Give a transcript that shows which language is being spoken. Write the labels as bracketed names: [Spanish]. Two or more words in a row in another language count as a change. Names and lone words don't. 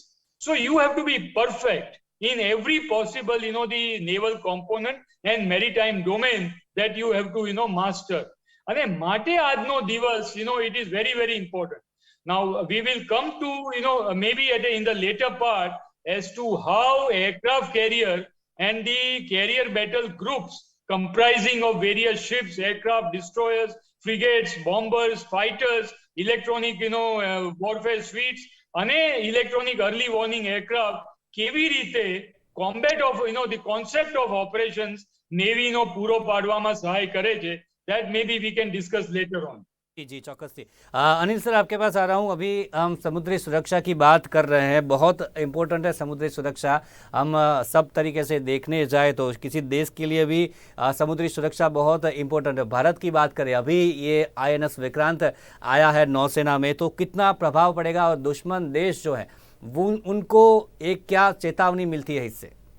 [English] So you have to be perfect in every possible the naval component and maritime domain that you have to master. [Gujarati] અને માટે આજનો દિવસ [English] it is very, very important. Now we will come to maybe in the later part as to how aircraft carrier and the carrier battle groups comprising of various ships, aircraft, destroyers, frigates, bombers, fighters, electronic warfare suites and electronic early warning aircraft [Gujarati] કેવી રીતે [English] combat of the concept of operations Navy [Gujarati] નો પૂરો પાડવામાં સહાય કરે છે. [English] That maybe we can discuss later on. [Hindi] जी चौकस। अनिल सर, आपके पास आ रहा हूँ। अभी हम समुद्री सुरक्षा की बात कर रहे हैं, बहुत इम्पोर्टेंट है समुद्री सुरक्षा। हम सब तरीके से देखने जाए तो किसी देश के लिए भी समुद्री सुरक्षा बहुत इम्पोर्टेंट है। भारत की बात करें, अभी ये INS विक्रांत आया है नौसेना में, तो कितना प्रभाव पड़ेगा और दुश्मन देश जो है वो उनको एक क्या चेतावनी मिलती है इससे?